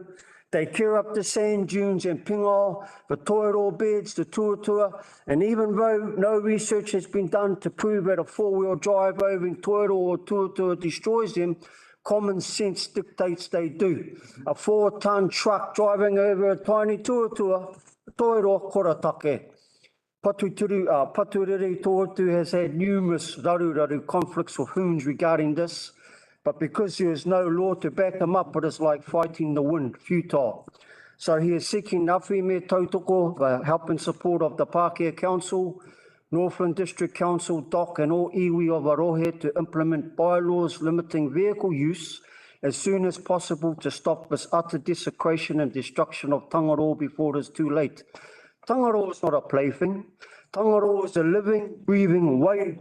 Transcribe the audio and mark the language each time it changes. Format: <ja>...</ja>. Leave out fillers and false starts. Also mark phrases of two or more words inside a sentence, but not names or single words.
<en>They tear up the sand dunes and pingo, the toiro beds, the tuatua, and even though no research has been done to prove that a four-wheel drive over in toiro or tuatua destroys them, common sense dictates they do. A 4-ton truck driving over a tiny tuatua, toiro koratake. Paturiri Toautu has had numerous raru conflicts with Hoons regarding this, but because there is no law to back him up, it is like fighting the wind, futile. So he is seeking</en> <mi>Ngāwhi me tautoko,</mi> <en>the help and support of the Pākehā Council, Northland District Council, DOC and all iwi of Arohe to implement bylaws limiting vehicle use as soon as possible to stop this utter desecration and destruction of Tangaro before it is too late. Tangaro is not a plaything. Tangaro is a living, breathing wave.</en>